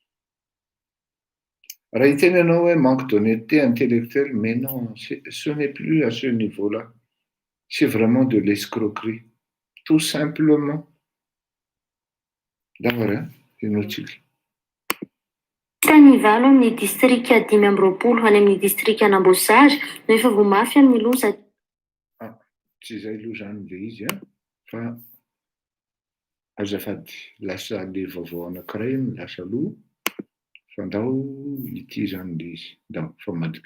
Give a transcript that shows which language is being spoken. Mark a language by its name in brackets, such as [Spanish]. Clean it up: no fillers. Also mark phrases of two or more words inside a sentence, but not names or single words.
[Malagasy] Raha hiteny ianao hoe [French] manque d'honnêteté intellectuelle, mais non, ce n'est plus à ce niveau-là. C'est vraiment de l'escroquerie. Tout simplement. D'accord, hein? C'est notre cycle. [Malagasy] Nisy nivalo amin'ny distrika 520 any amin'ny distrika Anambosary no efa voamafy amin'ny loza. Tsy izay aloha zany le izy fa azafady lasa le vaovao anankiray no lasa aloha fa ndao ity zany le izy ndao fa madiky.